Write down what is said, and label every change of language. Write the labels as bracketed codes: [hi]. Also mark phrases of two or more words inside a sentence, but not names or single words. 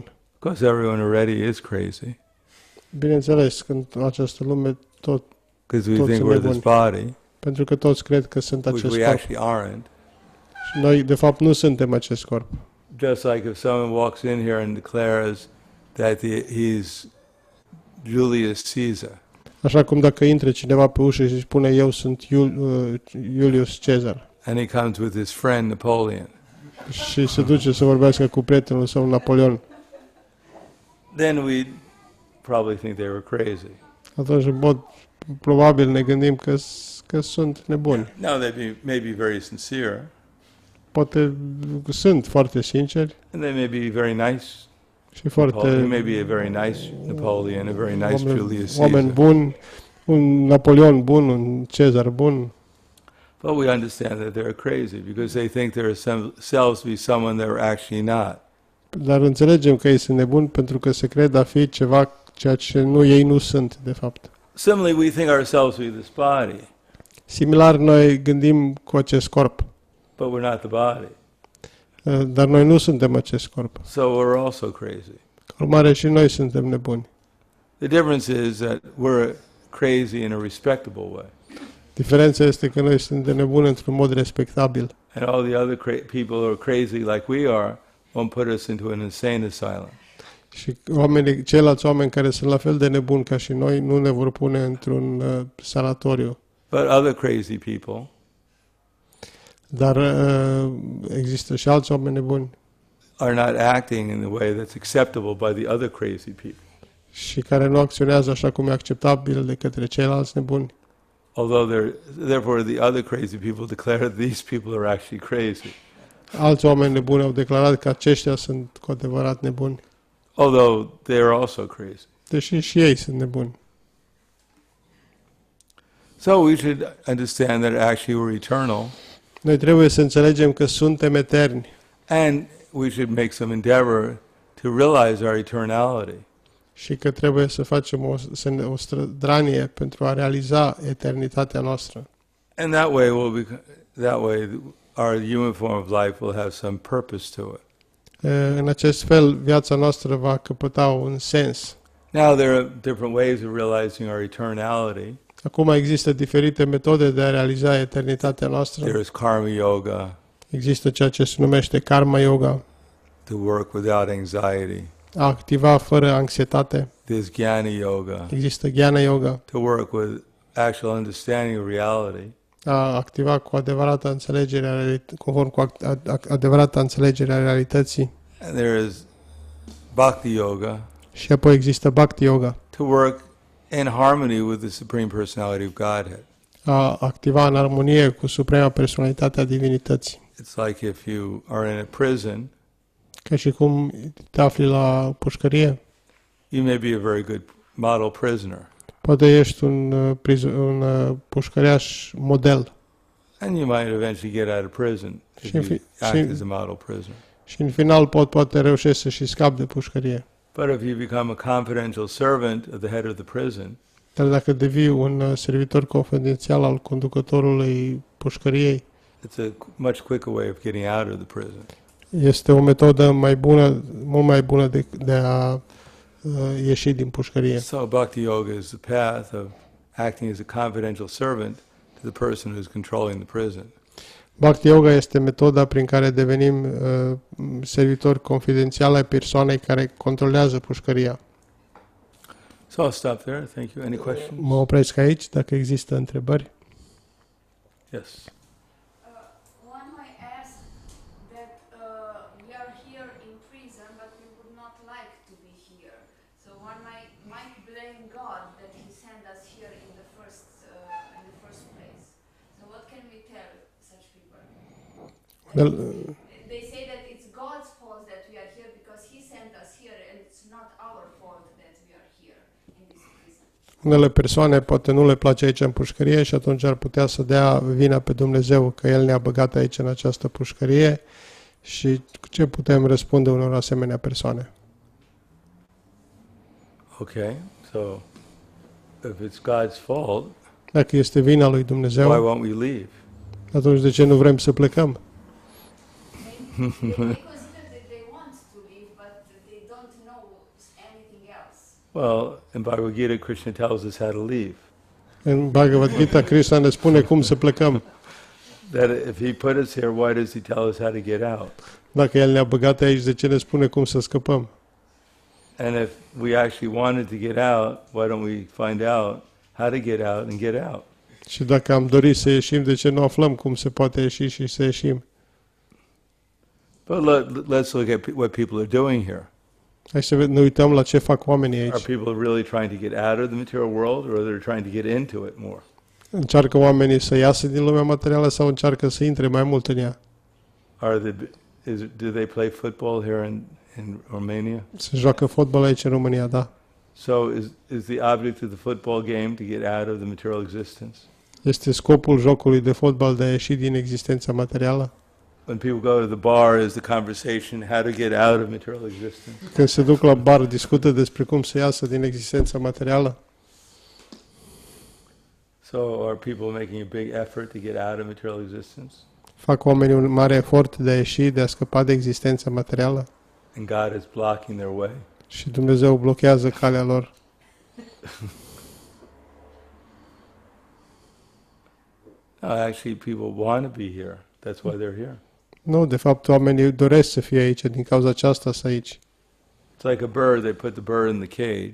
[en] Because everyone already is crazy. [ro] Bineînțeles, că în această lume [en] Because we [ro] Toți [en] think [ro] sunt [en] we're this [ro] nebuni. [en] body, [ro] pentru că toți cred că sunt [en] which [ro] acest [en] we [ro] corp. [en] actually aren't. [ro] Și noi, de fapt, nu suntem acest corp. [en] Just like if someone walks in here and declares that he's Julius Caesar, [ro] Așa cum dacă intre cineva pe ușă și spune eu sunt Iulius Cezar [en] and he comes with his friend Napoleon, [ro] și se duce să vorbească cu prietenul său Napoleon, [en] then we'd probably think they were crazy. [ro] atunci în mod probabil ne gândim că sunt nebuni. [en] Now they may be very sincere, [ro] Poate sunt foarte sinceri [en] and they may be very nice. [ro] și [en] He [ro] foarte [en] may be a very nice Napoleon, a very nice Julius [ro] oameni [en] Caesar. [ro] buni, un Napoleon bun, un Cezar bun, [en] But we understand that they're crazy because they think themselves to be someone they're actually not. [ro] dar înțelegem că ei sunt nebuni pentru că se cred a fi ceva ceea ce ei nu sunt, de fapt. [en] Similarly, we think ourselves to be this body, [ro] Similar, noi gândim cu acest corp, [en] but we're not the body. [ro] dar noi nu suntem acest corp. [en] So we're also crazy. [ro] Ca urmare, și noi suntem nebuni. [en] The difference is that we're crazy in a respectable way, [ro] Diferența este că noi suntem nebuni într-un mod respectabil [en] and all the other people who are crazy like we are won't put us into an insane asylum. [ro] și ceilalți oameni care sunt la fel de nebuni ca și noi nu ne vor pune într-un sanatoriu. [en] But other crazy people [ro] Dar există și alți oameni nebuni [en] are not acting in the way that's acceptable by the other crazy people. [ro] și care nu acționează așa cum e acceptabil de către ceilalți nebuni. [en] Therefore, the other crazy people declare that these people are actually crazy. [ro] Alți oameni nebuni au declarat că aceștia sunt cu adevărat nebuni, [en] Although they are also crazy. [ro] deși și ei sunt nebuni. [en] So we should understand that actually we're eternal, [ro] Noi trebuie să înțelegem că suntem eterni [en] and we should make some endeavor to realize our eternality. [ro] și că trebuie să facem o strădanie pentru a realiza eternitatea noastră. [en] And that way our human form of life will have some purpose to it. [ro] În acest fel, viața noastră va căpăta un sens. [en] Now there are different ways of realizing our eternality. [ro] Acum există diferite metode de a realiza eternitatea noastră. [en] There is karma yoga, [ro] Există ceea ce se numește karma yoga, [en] to work without anxiety. [ro] a activa fără anxietate. [en] There's jnana yoga, [ro] Există jnana yoga, [en] to work with actual understanding of reality. [ro] a activa cu adevărata înțelegere conform cu adevărata înțelegere a realității. [en] And there is bhakti yoga, [ro] Și apoi există bhakti yoga, [en] to work in harmony with the Supreme Personality of Godhead. [ro] a activa în armonie cu suprema personalitate a divinității. [en] It's like if you are in a prison, [ro] Ca și cum te afli la pușcărie, [en] you may be a very good model prisoner, [ro] poate ești un pușcăriaș model [en] and you might eventually get out of prison if you act as a model prisoner. [ro] și în final poate reușești să și scapi de pușcărie. [en] But if you become a confidential servant of the head of the prison, [ro] Dar dacă devii un servitor confidențial al conducătorului pușcăriei, [en] it's a much quicker way of getting out of the prison. [ro] este o metodă mai bună, mult mai bună de a ieși din pușcărie. [en] So bhakti yoga is the path of acting as a confidential servant to the person who's controlling the prison. [ro] Bhakti yoga este metoda prin care devenim servitori confidențiali ai persoanei care controlează pușcăria. [en] So I'll stop there. Thank you. Any questions? [ro] Mă opresc aici, dacă există întrebări. [en] Yes. One might ask that we are here in prison, but we would not like to be here. So one might blame God that He sent us here in the first place. So what can we tell such people? Well, They say that it's God's fault that we are here because He sent us here, and it's not our fault that we are here in this prison. [ro] Unele persoane poate nu le place aici în pușcărie și atunci ar putea să dea vina pe Dumnezeu că El ne-a băgat aici în această pușcărie și ce putem răspunde unor asemenea persoane. [en] Okay. So if it's God's fault, [ro] Dacă este vina lui [en] why [ro] Dumnezeu, [en] won't we leave? [ro] atunci de ce nu vrem să plecăm? [en] They consider that they want to leave, but they don't know anything else. Well, in Bhagavad Gita, Krishna tells us how to leave. [ro] În Bhagavad Gita, Krishna ne spune cum să plecăm. [en] That if He put us here, why does He tell us how to get out? [ro] Dacă El ne-a băgat aici, de ce ne spune cum să scăpăm? [en] And if we actually wanted to get out, why don't we find out how to get out and get out? [ro] Și dacă am dorit să ieșim, de ce nu aflăm cum se poate ieși și să ieșim? [en] But let's look at what people are doing here. [ro] Hai să ne uităm la ce fac oamenii [en] Are [ro] aici. [en] people really trying to get out of the material world, or they're trying to get into it more? [ro] Încearcă oamenii să iasă din lumea materială sau încearcă să intre mai mult în ea? [en] Do they play football here in Romania? [ro] Se joacă fotbal aici în România, da. [en] So is the object of the football game to get out of the material existence? [ro] Este scopul jocului de fotbal de a ieși din existența materială? [en] When people go to the bar, is the conversation how to get out of material existence? [ro] Când se duc la bar, discută despre cum să iasă din existența materială? [en] So are people making a big effort to get out of material existence? [ro] Fac oamenii un mare efort de a ieși, de a scăpa de existența materială? [en] And God is blocking their way? [ro] Și Dumnezeu blochează calea lor. [en] No, actually, people want to be here. That's why they're here. [ro] Nu, de fapt, oamenii doresc să fie aici, din cauza aceasta să aici. [en] It's like a bird, they put the bird in the cage,